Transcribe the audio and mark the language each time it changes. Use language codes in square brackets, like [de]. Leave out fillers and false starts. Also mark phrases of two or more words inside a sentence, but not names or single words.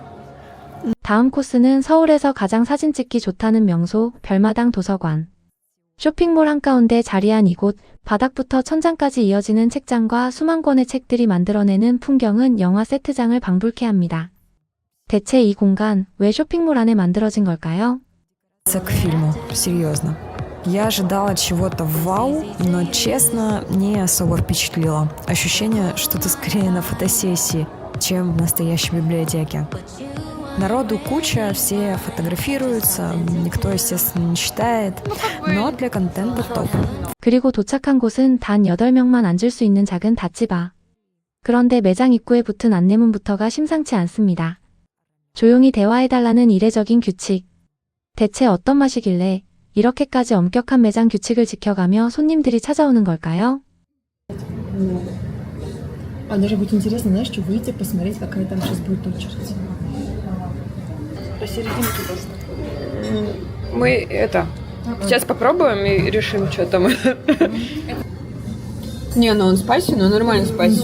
[ko] 다음 코스는 서울에서 가장 사진 찍기 좋다는 명소 별마당 도서관. 쇼핑몰 한가운데 자리한 이곳, 바닥부터 천장까지 이어지는 책장과 수만 권의 책들이 만들어내는 풍경은 영화 세트장을 방불케 합니다. 대체 이 공간, 왜 쇼핑몰 안에 만들어진 걸까요? [ru] К фильму, серьезно. Я ожидала чего-то вау, но, честно, не особо впечатлило. Ощущение, что ты скорее на фотосессии, чем в настоящей библиотеке. Народу куча, все фотографируются, никто, естественно, не читает, но для контента топ. [ko] 그리고 도착한 곳은 단 8명만 앉을 수 있는 작은 다찌바. 그런데 매장 입구에 붙은 안내문부터가 심상치 않습니다. 조용히 대화해달라는 이례적인 규칙. 대체 어떤 맛이길래 이렇게까지 엄격한 매장 규칙을 지켜가며 손님들이 찾아오는 걸까요? [ru] А даже будет интересно, знаешь, что выйти, посмотреть, какая там сейчас будет очередь. Посерединке должно. Мы сейчас попробуем и решим, что там. Не, ну он спайси, но нормально спайси.